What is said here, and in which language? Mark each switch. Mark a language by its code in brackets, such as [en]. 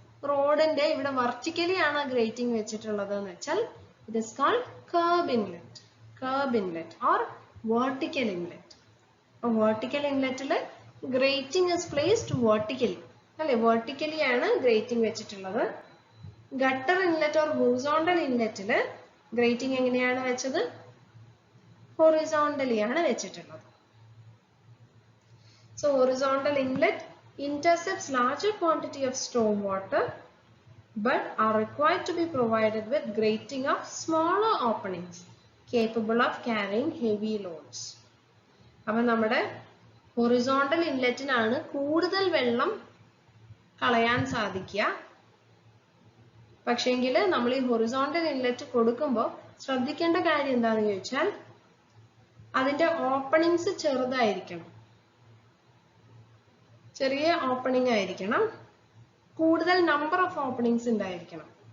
[ml] റോഡിന്റെ ഇവിടെ വെർട്ടിക്കലി ആണ് ഗ്രേറ്റിംഗ് വെച്ചിട്ടുള്ളത് എന്ന് വെച്ചാൽ [en] It is called curb inlet, curb inlet or vertical inlet. [ml] അപ്പൊ vertical ഇൻലെറ്റില് [en] grating is placed vertically [ml] അല്ലെ, വെർട്ടിക്കലി ആണ് ഗ്രേറ്റിംഗ് വെച്ചിട്ടുള്ളത്. Gutter inlet or horizontal ഇൻലെറ്റില് grating എങ്ങനെയാണ് വെച്ചത്? ഹൊറിസോണ്ടലി ആണ് വെച്ചിട്ടുള്ളത്. [en] So horizontal inlet intercepts larger quantity of storm water but are required to be provided with grating of smaller openings capable of carrying heavy loads. [ml] അപ്പോൾ നമ്മുടെ horizontal ഇൻലെറ്റിനാണ് കൂടുതൽ വെള്ളം കളയാൻ സാധിക്കുക. പക്ഷേങ്കിൽ നമ്മൾ ഈ ഹൊറിസോണ്ടൽ ഇൻലെറ്റ് കൊടുക്കുമ്പോൾ ശ്രദ്ധിക്കേണ്ട കാര്യം എന്താണെന്ന് ചോദിച്ചാൽ അതിന്റെ ഓപ്പണിങ്സ് ചെറുതായിരിക്കണം, ചെറിയ ഓപ്പണിംഗ് ആയിരിക്കണം, കൂടുതൽ നമ്പർ ഓഫ് ഓപ്പണിങ്സ് ഉണ്ടായിരിക്കണം.